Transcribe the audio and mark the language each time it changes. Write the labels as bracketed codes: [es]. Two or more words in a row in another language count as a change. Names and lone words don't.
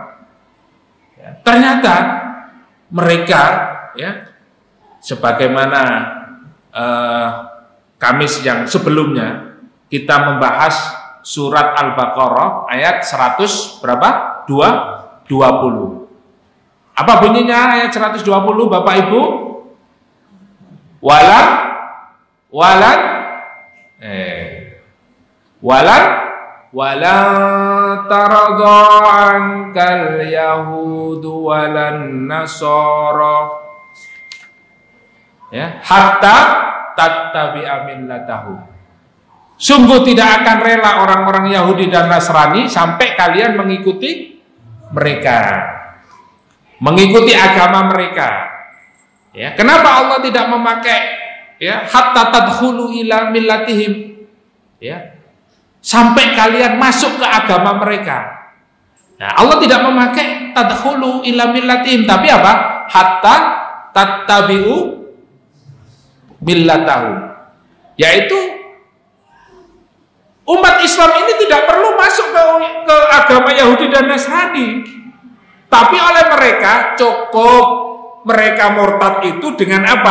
[id] Ya, ternyata mereka, ya, sebagaimana Kamis yang sebelumnya kita membahas surat Al-Baqarah ayat 100 berapa? 20. Apa bunyinya ayat 120 Bapak Ibu? [ar] ولن ترضى عنك اليهود ولا النصارى, ya, حتى تتبع ملتهم. [id] Sungguh tidak akan rela orang-orang Yahudi dan Nasrani sampai kalian mengikuti mereka, mengikuti agama mereka. Ya, kenapa Allah tidak memakai, ya, [ar] حتى تدخلوا إلى ملتهم, [id] ya, sampai kalian masuk ke agama mereka. Nah, Allah tidak memakai [ar] تدخلوا إلى ملتهم, [id] tapi apa? [ar] حتى تتبعوا ملتهم, [id] yaitu umat Islam ini tidak perlu masuk ke agama Yahudi dan Nasrani, tapi oleh mereka cukup mereka murtad itu dengan apa?